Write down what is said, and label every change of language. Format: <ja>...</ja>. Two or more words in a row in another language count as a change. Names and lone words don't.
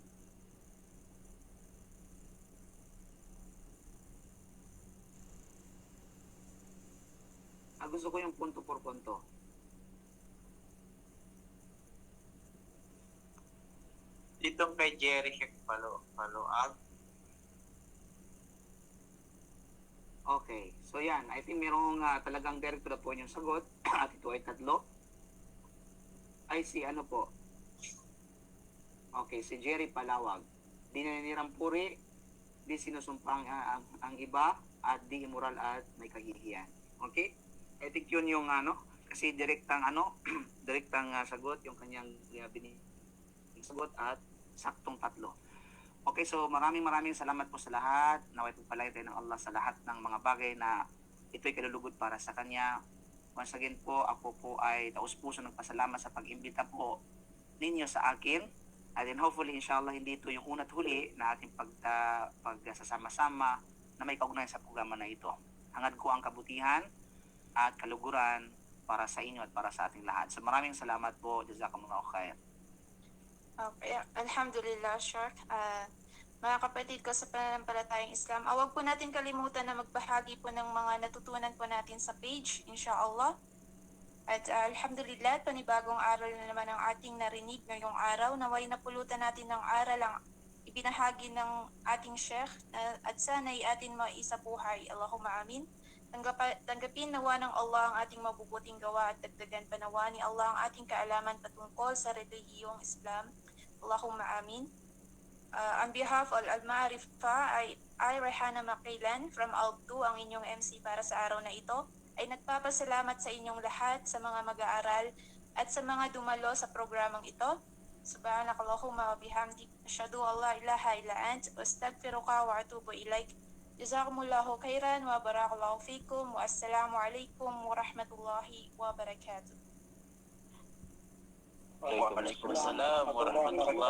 <tl>Gusto ko yung punto por punto. Ditong kay Jerry follow-up. Okay. So yan,</tl> <en>I think</en> <tl>merong talagang</tl> <en>direct to the point</en> <tl>yung sagot at ito ay tatlo. Ay si Okay, si Jerry Palawag. Di naninirang puri, di sinusumpang ang iba, at di immoral at may kahihiyan. Okay?</tl> <en>I think</en> <tl>yun yung kasi direktang direktang sagot yung kanyang binigay sagot at saktong 3. Okay, so maraming salamat po sa lahat. Naway pagpalain tayo ng Allah sa lahat ng mga bagay na ito'y kalulugod para sa Kanya.</tl> <en>Once again</en> <tl>po, ako po ay taus-puso nagpasalamat sa pag-imbita po ninyo sa akin.</tl> <en>And then hopefully, inshallah,</en> <tl>hindi ito yung una't huli na ating pagsasama-sama na may kaugnayan sa programa na ito. Hangad ko ang kabutihan at kaluguran para sa inyo at para sa ating lahat. So maraming salamat po.</tl> <ar>جزاكم الله خير. Okay, الحمد لله, Shark.</ar> <tl>Mga kapatid ko sa pananampalatayang Islam, huwag po natin kalimutan na magbahagi po ng mga natutunan po natin sa page, inshallah. At alhamdulillah, panibagong aral na naman ang ating narinig ngayong araw. Naway napulutan natin ng aral ang ibinahagi ng ating Sheikh at sana'y atin maisabuhay.</tl> <ar>اللهم آمين.</ar> <tl>Tanggapin nawa ng Allah ang ating mabubuting gawa at dagdagan pa nawa ni Allah ang ating kaalaman patungkol sa relihiyong Islam.</tl> <ar>اللهم آمين.</ar> <en>On behalf of Al-Ma'arifa, I Rehana Makilan from ALB2,</en> <tl>ang inyong MC para sa araw na ito, ay nagpapasalamat sa inyong lahat, sa mga mag-aaral at sa mga dumalo sa programang ito.</tl> <ar>سبحانك اللهم وبحمدك أشهد أن لا إله إلا أنت أستغفرك وأتوب إليك. جزاكم الله خيرا وبارك الله فيكم والسلام عليكم ورحمة الله وبركاته. وعليكم السلام ورحمة الله</ar>